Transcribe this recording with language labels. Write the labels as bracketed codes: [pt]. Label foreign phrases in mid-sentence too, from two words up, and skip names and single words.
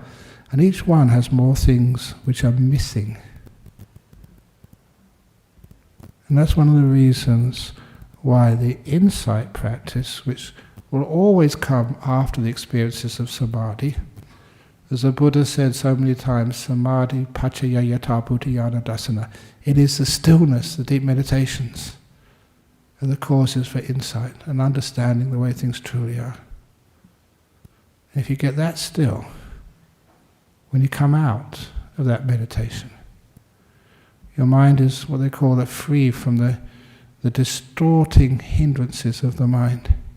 [en] And each one has more things which are missing. And that's one of the reasons why the insight practice, which will always come after the experiences of samadhi, as the Buddha said so many times, [pi] samadhi pachaya yata buddhayana dasana, [en] it is the stillness, the deep meditations, are the causes for insight and understanding the way things truly are. And if you get that still, when you come out of that meditation, your mind is what they call free from the distorting hindrances of the mind.